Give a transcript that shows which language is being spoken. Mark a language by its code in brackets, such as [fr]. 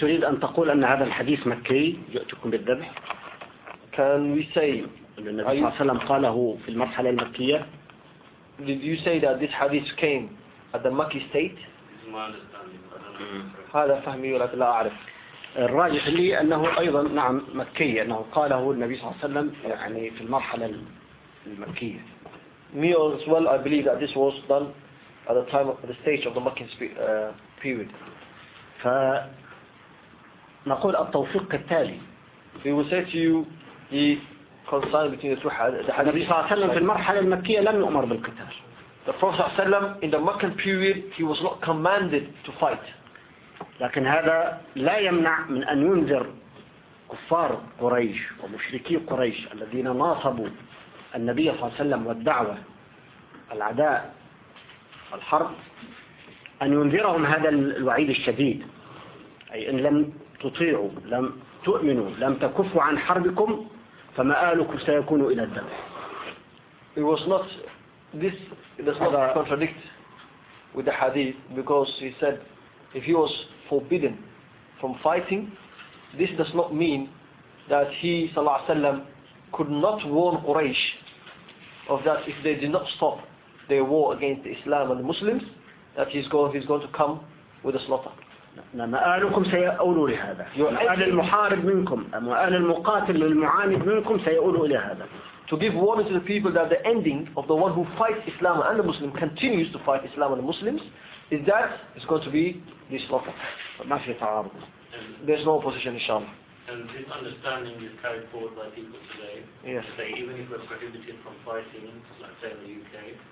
[ar] تريد ان تقول ان هذا الحديث مكي جئتكم بالذبح [en] Can we say [ar] النبي صلى الله عليه وسلم قاله في المرحلة المكية [en] Did you say that this hadith came at the Makki state? [ar] هذا فهمي ولكن لا أعرف الراجح لي أنه أيضا نعم مكي أنه قاله النبي صلى الله عليه وسلم يعني في المرحلة المكية [en] Me as well I believe that this was done at the time of the stage of the Makki period [ar] فنقول التوفيق التالي [en] We will say to you He consigned between the two hadiths. [ar] النبي صلى الله عليه وسلم في المرحلة المكية لم يؤمر بالقتال. [en] The Prophet صلى الله عليه وسلم in the Meccan period he was not commanded to fight. [ar] لكن هذا لا يمنع من أن ينذر كفار قريش ومشركي قريش الذين ناصبوا النبي صلى الله عليه وسلم والدعوة العداء الحرب أن ينذرهم هذا الوعيد الشديد أي إن لم تطيعوا لم تؤمنوا لم تكفوا عن حربكم فمآلكم سيكون إلى الذبح. [en] It was not this does not contradict with the hadith because he said if he was forbidden from fighting this does not mean that he صلى الله عليه وسلم could not warn Quraysh of that if they did not stop their war against Islam and the Muslims that he's going to come with a slaughter. [ar] مآلكم سيؤول لهذا مآل المحارب منكم مآل المقاتل للمعاند منكم سيؤول إلى هذا [en] to give warning to the people that the ending of the one who fights Islam and the Muslim continues to fight Islam and the Muslims is that it's going to be this slaughter [ar] ما في تعارض [en] there's no opposition إن شاء الله and this understanding is carried forward by people today yes say even if we're prohibited from fighting like say in the UK